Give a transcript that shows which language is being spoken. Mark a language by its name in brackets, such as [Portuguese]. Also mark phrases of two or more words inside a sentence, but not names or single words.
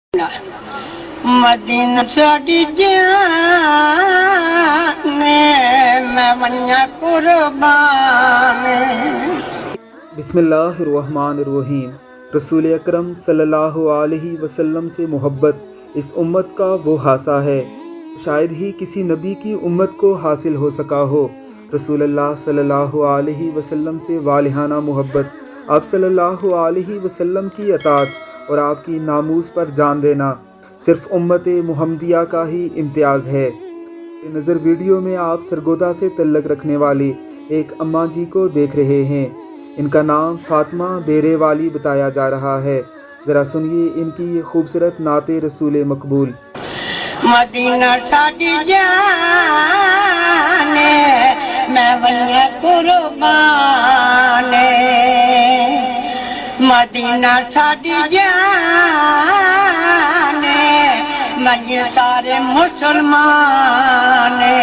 [Saraiki] مدینہ ساڈی جان میں ونجا قربان۔ [Arabic] بسم اللہ الرحمن الرحیم۔ [Urdu] رسول اکرم [Arabic] صلی اللہ علیہ وسلم [Urdu] سے محبت اس امت کا وہ حاصہ ہے شاید ہی کسی نبی کی امت کو حاصل ہو سکا ہو۔ رسول اللہ [Arabic] صلی اللہ علیہ وسلم [Urdu] سے والہانہ محبت، آپ [Arabic] صلی اللہ علیہ وسلم [Urdu] کی اطاعت اور آپ کی ناموس پر جان دینا صرف امت محمدیہ کا ہی امتیاز ہے۔ نظر ویڈیو میں آپ سرگودا سے تعلق رکھنے والی ایک اماں جی کو دیکھ رہے ہیں۔ ان کا نام فاطمہ بیرے والی بتایا جا رہا ہے۔ ذرا سنیے ان کی یہ خوبصورت نعت رسول مقبول۔ [Saraiki] مدینہ ساڈی جان میں ونجا قربان۔ مدینہ ساڈی جان منجے سارے مسلمان۔